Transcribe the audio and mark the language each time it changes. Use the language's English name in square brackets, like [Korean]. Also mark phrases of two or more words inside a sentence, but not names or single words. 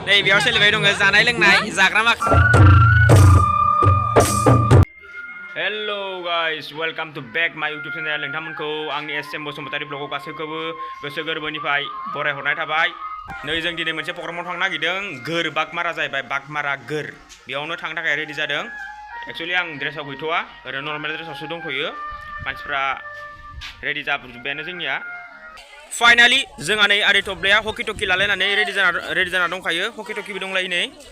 [Bodo] नै बेयाव सोलिबाय दङ जानाय लोंनाय जाग्रा माखासे [English] hello guys welcome to back my YouTube channel [Bodo] नोंथांमोनखौ आंनि एसएम बसुमतारी ब्लगआव गासैखौबो गोसो गोरबोनिफ्राय बरायहरनाय थाबाय नै जों दिनै मोनसे प्रग्रामाव थांनो नागिरदों गोर बागमारा जाहैबाय बागमारा गोर बेयावनो थांनो थाखाय रेडि जादों एक्चुअली आं ड्रेसाव गैथ'वा ओरैनो [English] normal dress [Bodo] दंथ'यो मानसिफ्रा रेडि जाजोब्बायानो जोंनिया फाइनाली जोंहा नै आदै थब्लेया हकि टकि लालायनानै रेडि जाना दंखायो हकि टकिबो दंलायो नै